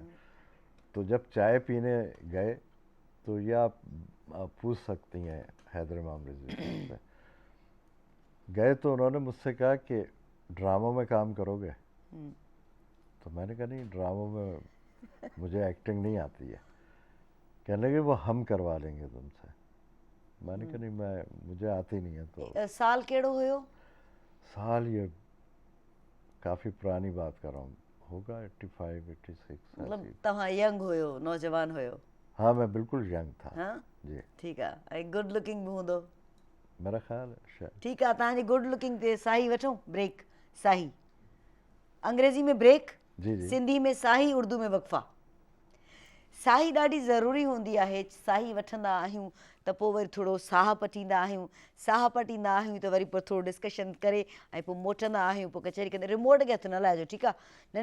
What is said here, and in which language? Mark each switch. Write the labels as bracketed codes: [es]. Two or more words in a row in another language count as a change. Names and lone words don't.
[ur] تو جب چائے پینے گئے تو یہ آپ پوچھ سکتی ہیں حیدر امام رضوی سے، گئے تو انہوں نے مجھ سے کہا کہ ڈراموں میں کام کرو گے? تو میں نے کہا نہیں، ڈراموں میں مجھے ایکٹنگ نہیں آتی ہے. کہنے لگے وہ ہم کروا لیں گے تم سے۔ میں نے کہا نہیں، مجھے آتی نہیں ہے. तो [sd] साल केड़ो हुयो? [ur] سال یہ کافی پرانی بات کر رہا ہوں، ہوگا 85 86 मतलब ऐसी। [sd] तव्हां यंग हुयो, नौजवान हुयो? [ur] ہاں میں بالکل ینگ تھا हाँ, जी, [sd] ठीकु आहे। ऐं [en] good looking [sd] बि हूंदो? [ur] میرا خیال ہے شاید. [sd] ठीकु आहे, तव्हांजी [en] good looking [sd] ते साही वठूं, ब्रेक। साही अंग्रेज़ी में ब्रेक, जी जी। सिंधी में साही, उर्दू में वक़फ़ा। साही ॾाढी ज़रूरी हूंदी आहे। साही वठंदा आहियूं त पोइ वरी थोरो साह पटींदा आहियूं, साह पटींदा आहियूं त वरी पोइ थोरो डिस्कशन करे ऐं पोइ मोटंदा आहियूं, पोइ कचहरी कंदे रिमोट खे हथु न लाहिजो, ठीकु आहे।